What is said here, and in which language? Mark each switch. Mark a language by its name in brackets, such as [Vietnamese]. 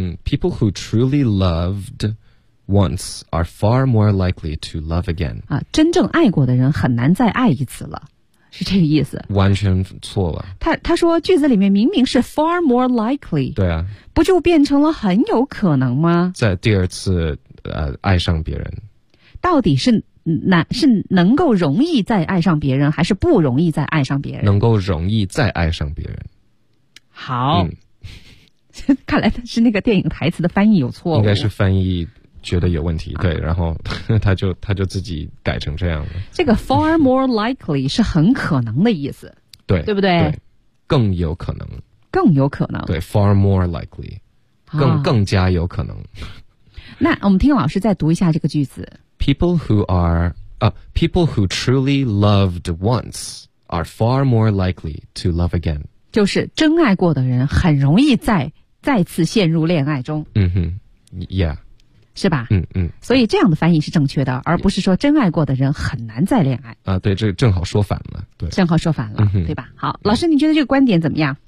[English] People who truly lovedOnce are far more likely to love again. [Chinese] 啊，真正爱过的人很难再爱一次了，是这个意思。完全错了。他说句子里面明明是 [English] far more likely. [Chinese] 对啊，不就变成了很有可能吗？在第二次爱上别人，到底是能够容易再爱上别人，还是不容易再爱上别人？能够容易再爱上别人。好，看来是那个电影台词的翻译有错误，应该是翻译。觉得有问题，对，然后他就自己改成这样了。这个 [English] far more likely [Chinese] 是很可能的意思，对，对不对？对，更有可能，更有可能，对， [English] far more likely， [Chinese] 更加有可能。那我们听老师再读一下这个句子 [English] ：People who are people who truly loved once are far more likely to love again。 [Chinese] 就是真爱过的人很容易再次陷入恋爱中。嗯哼 ， [English] Yeah。 [Chinese] 是吧？嗯，所以这样的翻译是正确的，而不是说真爱过的人很难再恋爱啊。对，这正好说反了，对，正好说反了，对吧？好，老师，你觉得这个观点怎么样？